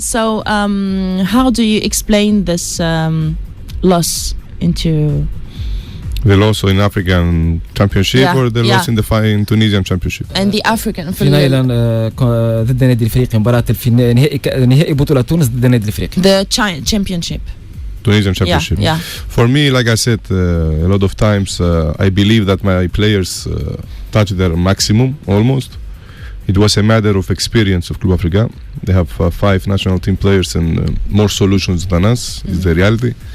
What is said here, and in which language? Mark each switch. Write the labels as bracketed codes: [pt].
[en] So, how do you explain this loss into The loss in African Championship or the loss in the Tunisian Championship? and the African [ar] فينال ضد النادي الافريقي مباراة نهائي بطولة تونس ضد النادي الافريقي. [en] the championship. Tunisian Championship. Yeah. For me, like I said a lot of times, I believe that my players touched their maximum almost. It was a matter of experience of Club Africa. They have 5 national team players and more solutions than us, is the reality.